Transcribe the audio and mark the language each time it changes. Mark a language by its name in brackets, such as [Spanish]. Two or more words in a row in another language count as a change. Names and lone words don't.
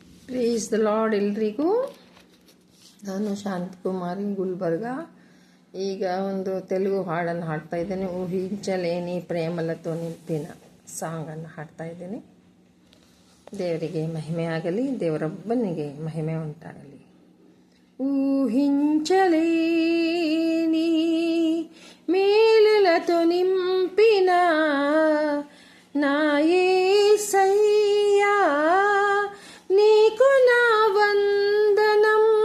[English] Praise the Lord [Kannada] ಎಲ್ರಿಗೂ. ನಾನು ಶಾಂತಕುಮಾರಿ ಗುಲ್ಬರ್ಗ. ಈಗ ಒಂದು ತೆಲುಗು ಹಾಡನ್ನು ಹಾಡ್ತಾ ಇದ್ದೇನೆ. [Telugu] ఊహించలేని ప్రేమలతో నింపిన [Kannada] ಸಾಂಗನ್ನು ಹಾಡ್ತಾ ಇದ್ದೇನೆ. ದೇವರಿಗೆ ಮಹಿಮೆ ಆಗಲಿ, ದೇವರೊಬ್ಬನಿಗೆ ಮಹಿಮೆ ಉಂಟಾಗಲಿ. [Telugu] ఊహించలేని మేలులతో నింపిన నా యేసయ్యా, నీకు నా వందనం.